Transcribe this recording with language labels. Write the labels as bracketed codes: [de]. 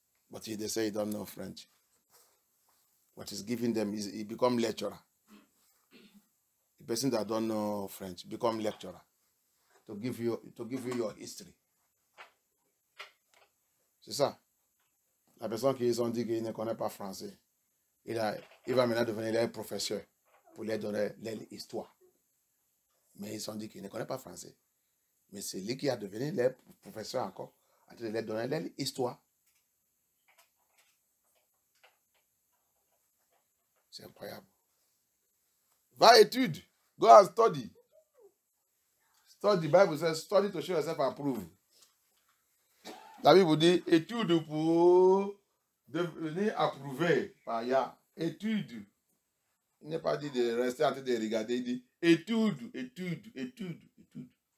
[en] But if they say you don't know French, what is giving them is he become lecturer. The person that don't know French become lecturer to give you your history. [fr] C'est ça. La personne qui ont dit qu'il ne connaît pas français, il va maintenant devenir professeur pour leur donner l'histoire. Mais ils ont dit qu'il ne connaît pas français. Mais c'est lui qui a devenu leur professeur encore, à leur donner l'histoire. C'est incroyable. Va étude. [en] Go and study. Study. The Bible says, study to show yourself approved. [fr] La Bible dit, étude pour devenir approuvé par Yah. Étude. Il n'est pas dit de rester en train de regarder. Il dit, étude, étude, étude, étude.